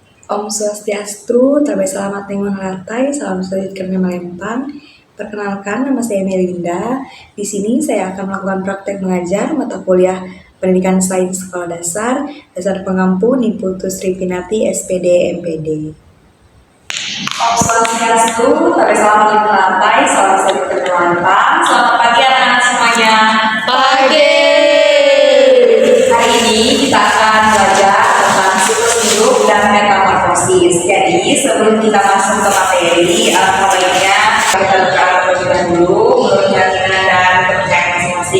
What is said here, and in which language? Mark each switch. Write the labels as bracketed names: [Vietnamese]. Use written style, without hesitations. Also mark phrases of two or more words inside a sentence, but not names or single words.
[Balinese] Om Swastiastu, [Indonesian] Tabe Selamat Ningun Hartai, Salam Sujud Karena Melempang. Perkenalkan, nama saya Melinda. Di sini saya akan melakukan praktek mengajar mata kuliah Pendidikan Sains Sekolah Dasar, Dasar Pengampu Niputu Sri Pinati SPD MPD. [Balinese] Om Swastiastu, [Indonesian] Tabe Selamat Ningun Hartai, Salam Sujud Karena Melempang. Selamat pagi anak-anak semuanya. Pagi. Hari ini kita akan belajar tentang siklus hidup dan metamorfosis. Jadi sebelum kita masuk ke materi, baiknya kita berdoa terlebih dahulu menurut keyakinan dan kepercayaan masing-masing.